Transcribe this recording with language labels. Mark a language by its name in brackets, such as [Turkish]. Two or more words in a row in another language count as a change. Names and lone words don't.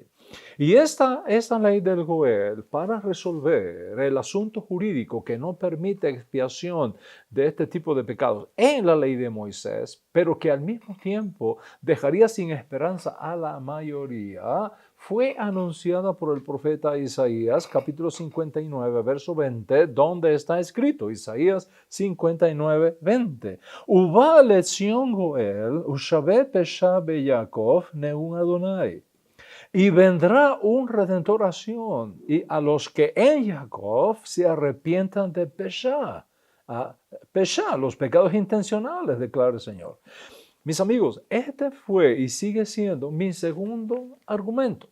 [Spanish] Y esta ley del Goel, para resolver el asunto jurídico que no permite expiación de este tipo de pecados en la ley de Moisés, pero que al mismo tiempo dejaría sin esperanza a la mayoría, fue anunciada por el profeta Isaías, capítulo 59, verso 20, donde está escrito, Isaías 59, 20. [Hebrew] ובא לציון גואל, ולשבי פשע ב יעקב, נאם אדני. [Spanish] Y vendrá un redentor a Sión, y a los que en Jacob se arrepientan de Pesha, los pecados intencionales, declara el Señor. Mis amigos, este fue y sigue siendo mi segundo argumento.